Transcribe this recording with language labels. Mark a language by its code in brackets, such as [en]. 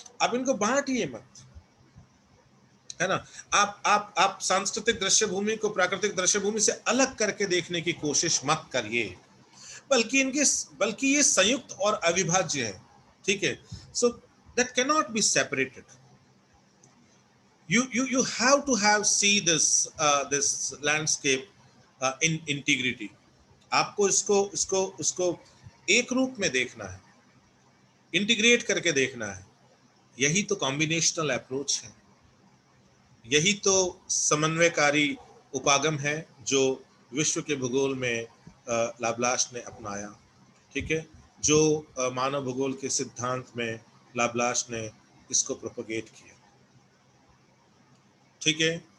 [hi] अब इनको बांटिए मत, है ना। आप सांस्कृतिक दृश्य भूमि को प्राकृतिक दृश्य भूमि से अलग करके देखने की कोशिश मत करिए, बल्कि ये संयुक्त और अविभाज्य है, ठीक है। [en] So that can not be separated. You have to have see this landscape in integrity. [hi] आपको इसको एक रूप में देखना है, इंटीग्रेट करके देखना है। यही तो कॉम्बिनेशनल अप्रोच है, यही तो समन्वयकारी उपागम है जो विश्व के भूगोल में लाप्लास ने अपनाया, ठीक है, जो मानव भूगोल के सिद्धांत में लाप्लास ने इसको प्रोपगेट किया, ठीक है।